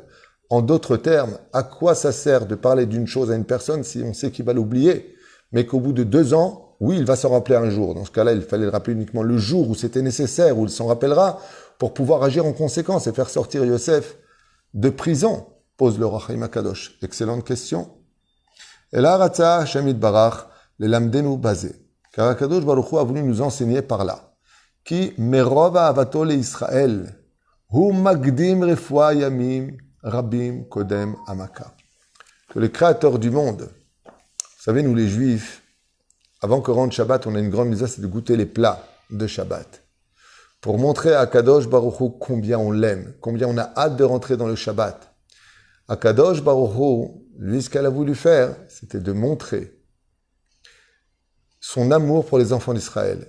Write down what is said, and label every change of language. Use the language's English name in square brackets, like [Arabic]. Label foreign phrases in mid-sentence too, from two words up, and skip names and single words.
[French] En d'autres termes, à quoi ça sert de parler d'une chose à une personne si on sait qu'il va l'oublier, mais qu'au bout de 2 ans, oui, il va s'en rappeler un jour. Dans ce cas-là, il fallait le rappeler uniquement le jour où c'était nécessaire, où il s'en rappellera, pour pouvoir agir en conséquence et faire sortir Yosef de prison, pose le Rachaim Akadosh. Excellente question. Et là, [Hebrew] רצה השם יתברך ללמדנו בזה. [French] Car Akadosh Baruch Hu a voulu nous enseigner par là. [Hebrew] כי מרוב אהבתו לישראל הוא מקדים רפואה ימים רבים קודם המכה. [French] Que le Créateur du monde, vous savez, nous les Juifs, avant que rentre Shabbat, on a une grande misère, c'est de goûter les plats de Shabbat. Pour montrer à Akadosh Baruch Hu combien on l'aime, combien on a hâte de rentrer dans le Shabbat. Akadosh Baruch Hu, lui, ce qu'elle a voulu faire, c'était de montrer son amour pour les enfants d'Israël.